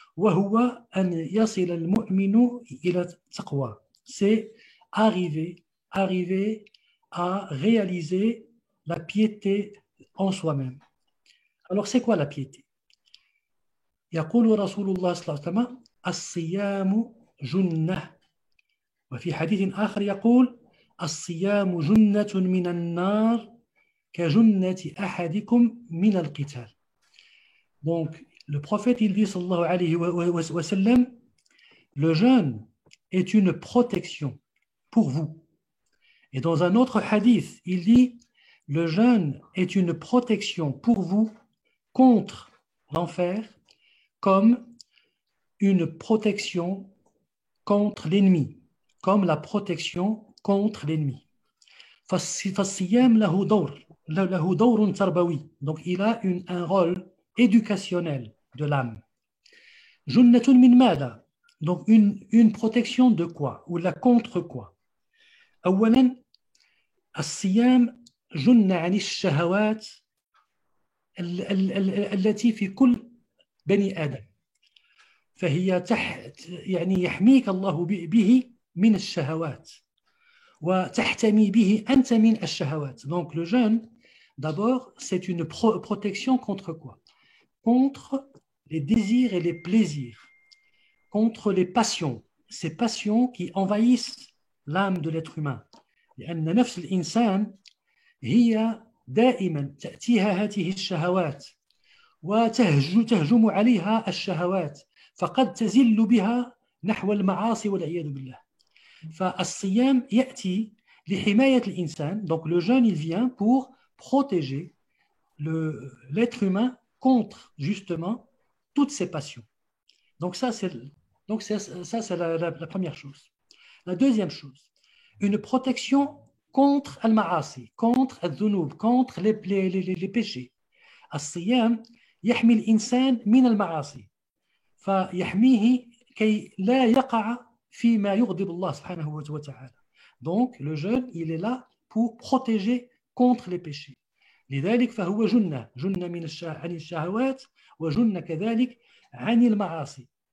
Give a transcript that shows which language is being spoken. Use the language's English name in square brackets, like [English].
[Arabic] وهو أن يصل المؤمن إلى التقوى. [French] C'est arriver à réaliser la piété en soi-même. Alors, c'est quoi la piété? [Arabic] يقول رسول الله صلى الله عليه وسلم الصيام جنة وفي حديث آخر يقول الصيام جنة من النار كجنة أحدكم من القتال. [French] Donc, le prophète, il dit, [Arabic] sallallahu alayhi wa sallam, [French] le jeûne est une protection pour vous. Et dans un autre hadith, il dit, le jeûne est une protection pour vous contre l'enfer, comme une protection contre l'ennemi, comme la protection contre l'ennemi. [Arabic] فالصيام له دور تربوي. [French] Donc, il a un rôle éducationnel de l'âme. [Arabic] جنة من ماذا? [French] Donc une protection de quoi? Ou la contre quoi? [Arabic] أولا الصيام جنة عن الشهوات التي في كل بني آدم. فهي يعني يحميك الله به من الشهوات وتحتمي به أنت من الشهوات. [French] Donc le jeûne, d'abord, c'est une protection contre quoi? Contre les désirs et les plaisirs, contre les passions, ces passions qui envahissent l'âme de l'être humain. [Arabic] لأن نفس الإنسان هي دائما تأتيها هذه الشهوات وتهجم عليها الشهوات فقد تزل بها نحو المعاصي والعياذ بالله. فالصيام يأتي لحماية الإنسان. [French] Donc le jeûne, il vient pour protéger l'être humain contre justement toutes ces passions. Donc ça, c'est la première chose. La deuxième chose, une protection contre [Arabic] al-ma'asi, [French] contre [Arabic] al-dhunub, [French] contre les péchés. [Arabic] الصيام يحمي الإنسان من المعاصي فيحميه كي لا يقع فيما يغضب الله سبحانه وتعالى. [French] Donc le jeûne, il est là pour protéger contre les péchés. [Arabic] لذلك فهو جنة عن الشهوات وجنة كذلك عن المعاصي.